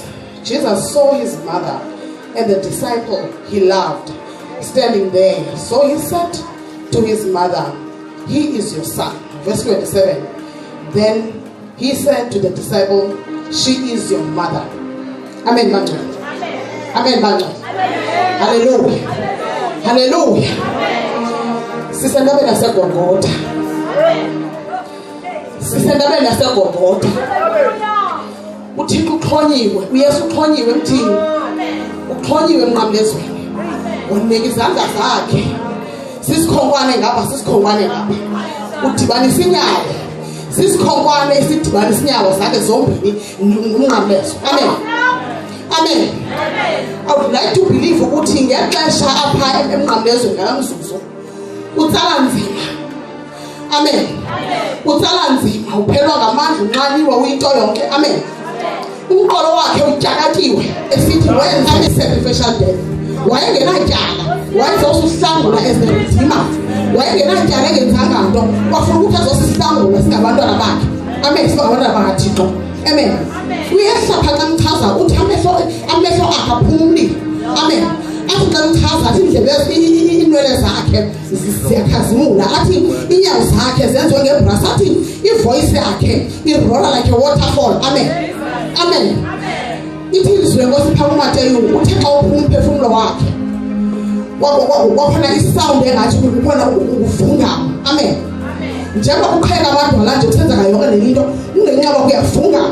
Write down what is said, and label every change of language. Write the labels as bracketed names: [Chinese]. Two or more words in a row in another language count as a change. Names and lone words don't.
[English] Jesus saw his mother and the disciple he loved standing there. So he said to his mother, "He is your son." Verse 27. Then he said to the disciple, "She is your mother." Amen. Amen. Amen. Amen. Hallelujah. Hallelujah. [Xhosa] Sisendabeni yaseGolgotha. Sisendabeni yaseGolgotha. uThixo uxhonyiwe, uYesu uxhonyiwe emthini, uxhonyiwe emnqamlezweni, unika izandla zakhe. Sisikhonkwane ngapha, sisikhonkwane ngapha, udibanisa inyawo, sisikhonkwane esidibanisa inyawo zakhe zombini nomnqamlezo. [English] Amen. Amen. I would like to believe [Xhosa] ukuthi ngexesha apha emnqamlezweni ngamzuzu utsala nzima. Amen. Utsala nzima, uphelwa ngamandla, unxaniwe, uyinto yonke. Amen. Umqolo wakhe utyakatiwe esithi wenza i- [English] sacrificial death. [Xhosa] Wayengenatyala, wayezosuhlangula ezinzima, wayengenatyala, engenzanga nto, wafuna ukuthi azosihlangula singabantwana bakhe. Amen. Singabantwana bakaThixo. Amen. Uyesapha xa mchaza uthi amehlo akaphumli. Amen. Athi xa mchaza athi indlebe iinwele zakhe ziyakhazimula, athi iinyawo zakhe zenziwe ngebrasi, athi ivoice yakhe irola [English] like a waterfall. [Xhosa] Amen. Amen. Ithi ilizwi lenkosi phaa kuMateyu, uthe xa uphuma umphefumlo wakhe wakhona isound engathi kukhona ukuvungama. Amen. Njengoba ukhayeka amadwala nje usenzeka yonke lento, ungenqaba kuyavungama.